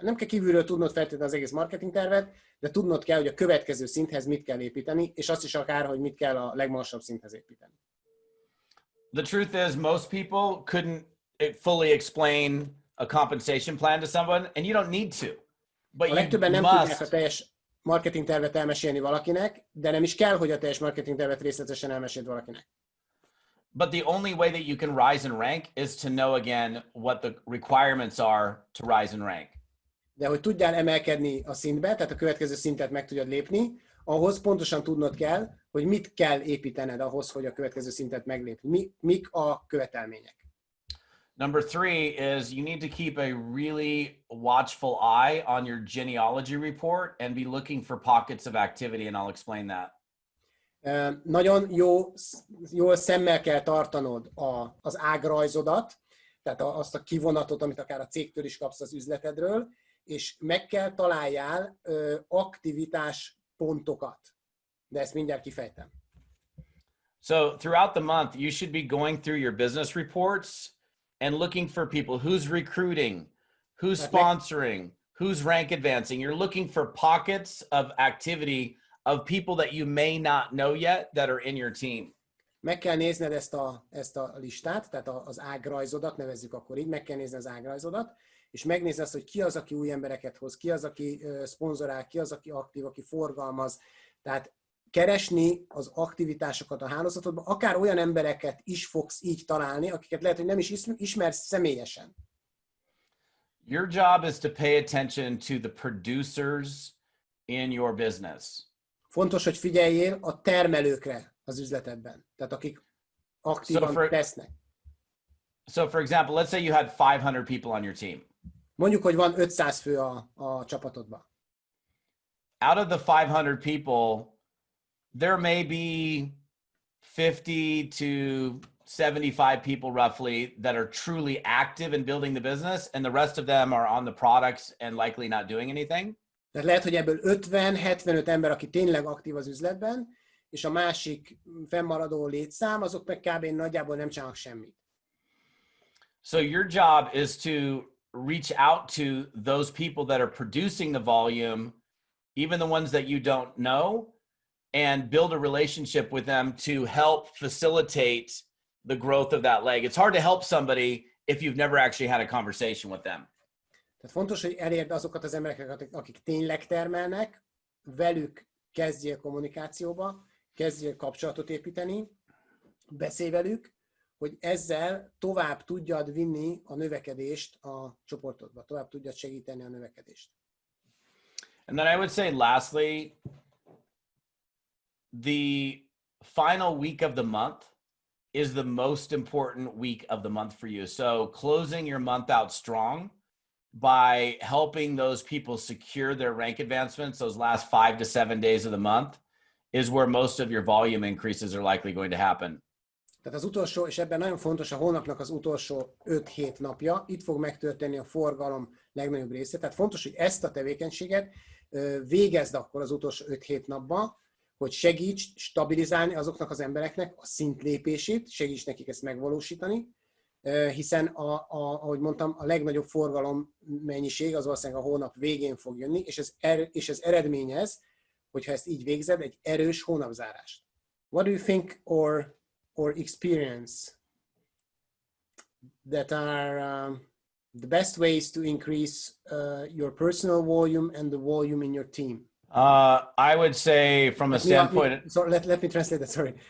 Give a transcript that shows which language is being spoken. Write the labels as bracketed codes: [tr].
[hu] Nem kell kívülről tudnod feltétlenül az egész marketing tervet, de tudnod kell, hogy a következő szinthez mit kell építeni, és azt is akár, hogy mit kell a legmagasabb szinthez építeni. [en] The truth is, most people couldn't fully explain a compensation plan to someone, and you don't need to. But [hu] a legtöbben nem tudják a teljes marketing tervet elmesélni valakinek, de nem is kell, hogy a teljes marketing tervet részletesen elmeséld valakinek. [en] But the only way that you can rise and rank is to know again what the requirements are to rise and rank. [hu] De hogy tudjál emelkedni a szintbe, tehát a következő szintet meg tudjad lépni, ahhoz pontosan tudnod kell, hogy mit kell építened ahhoz, hogy a következő szintet meglépni. Mik a követelmények. [en] Number three is you need to keep a really watchful eye on your genealogy report and be looking for pockets of activity, and I'll explain that. [hu] Nagyon jól szemmel kell tartanod az ágrajzodat, tehát azt a kivonatot, amit akár a cégtől is kapsz az üzletedről, és meg kell találjál aktivitás pontokat. De ezt mindjárt kifejtem. [en] So throughout the month, you should be going through your business reports and looking for people who's recruiting, who's sponsoring, who's rank advancing. You're looking for pockets of activity of people that you may not know yet that are in your team. [hu] meg kell nézned ezt a listát, tehát az ágrajzodat, nevezzük akkor így, meg kell nézni az ágrajzodat, és megnézni azt, hogy ki az, aki új embereket hoz, ki az, aki szponzorál, ki az, aki aktív, aki forgalmaz. Tehát keresni az aktivitásokat a hálózatodban, akár olyan embereket is fogsz így találni, akiket lehet, hogy nem is ismersz személyesen. [en] Your job is to pay attention to the producers in your business. [hu] Fontos, hogy figyeljél a termelőkre az üzletedben, tehát akik aktívan tesznek. [en] So for example, let's say you had 500 people on your team. [hu] Mondjuk, hogy van 500 fő a csapatodban. [en] Out of the 500 people, there may be 50 to 75 people roughly that are truly active in building the business, and the rest of them are on the products and likely not doing anything. [hu] Tehát lehet, hogy ebből 50-75 ember, aki tényleg aktív az üzletben, és a másik fennmaradó létszám, azok meg kb. Nagyjából nem csinálnak semmit. [en] So your job is to reach out to those people that are producing the volume, even the ones that you don't know, and build a relationship with them to help facilitate the growth of that leg. It's hard to help somebody if you've never actually had a conversation with them. [hu] Tehát fontos, hogy elérd azokat az embereket, akik tényleg termelnek, velük kezdjél kommunikációba, kezdjél kapcsolatot építeni, beszélj velük, hogy ezzel tovább tudjad vinni a növekedést a csoportodba, tovább tudjad segíteni a növekedést. [en] And then I would say lastly, the final week of the month is the most important week of the month for you. So closing your month out strong by helping those people secure their rank advancements, those last 5 to 7 days of the month, is where most of your volume increases are likely going to happen. [hu] Tehát az utolsó, és ebben nagyon fontos a hónapnak az utolsó 5-7 napja, itt fog megtörténni a forgalom legnagyobb része. Tehát fontos, hogy ezt a tevékenységet végezd akkor az utolsó 5-7 napban, hogy segíts stabilizálni azoknak az embereknek a szintlépését, segíts nekik ezt megvalósítani, hiszen, ahogy mondtam, a legnagyobb forgalom mennyiség az valószínűleg a hónap végén fog jönni, és ez eredményez, hogyha ezt így végzed, egy erős hónapzárást. [en] What do you think or experience that are the best ways to increase your personal volume and the volume in your team? I would say from a standpoint... Let me translate that, sorry.